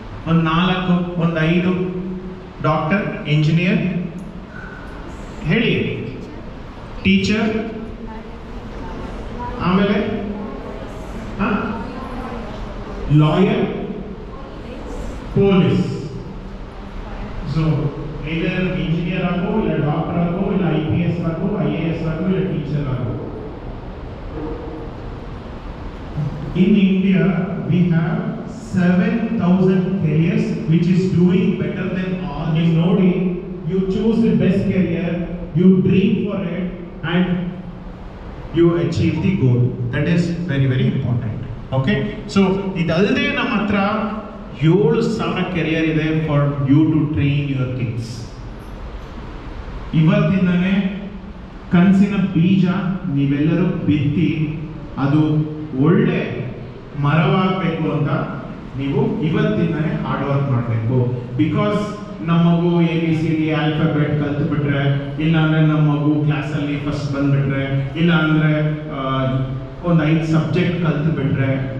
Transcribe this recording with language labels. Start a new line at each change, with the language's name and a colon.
Kannada: ಒಂದು 4, ಒಂದು 5. Doctor, engineer, ಹೇಳಿ, ಟೀಚರ್, ಆಮೇಲೆ lawyer, police. So either engineer ಆಗೋ, ಇಲ್ಲ ಡಾಕ್ಟರ್ ಆಗೋ, ಇಲ್ಲ IPS ಆಗೋ, IAS ಆಗೋ, ಇಲ್ಲ ಟೀಚರ್ ಆಗೋ.
English: In India, we have 7,000 careers which is doing better than all. You know, you choose the best career, you dream for it, and you achieve the goal. That is very very important. Okay, so
Kannada: idalde ನಮ್ಮ ಹತ್ರ
English: 7,000 career
Kannada: ಇದೆ
English: for you to train your kids.
Kannada: ಇವತ್ತಿಂದನೇ ಕನಸಿನ ಬೀಜ ನೀವೆಲ್ಲರೂ ಬಿತ್ತಿ ಅದು ಒಳ್ಳೆ ಮರವಾಗಬೇಕು ಅಂತ ನೀವು ಇವತ್ತಿಂದನೇ ಹಾರ್ಡ್ ವರ್ಕ್ ಮಾಡಬೇಕು. ಬಿಕಾಸ್ ನಮ್ಮ ಮಗು ABCD ಆಲ್ಫಾಬೆಟ್ ಕಲ್ತು ಬಿಟ್ರೆ, ಇಲ್ಲ ಅಂದ್ರೆ ನಮ್ಮ ಮಗು ಕ್ಲಾಸಲ್ಲಿ ಫಸ್ಟ್ ಬಂದ್ಬಿಟ್ರೆ, ಇಲ್ಲ ಅಂದ್ರೆ ಒಂದು 5 ಸಬ್ಜೆಕ್ಟ್ ಕಲ್ತು ಬಿಟ್ರೆ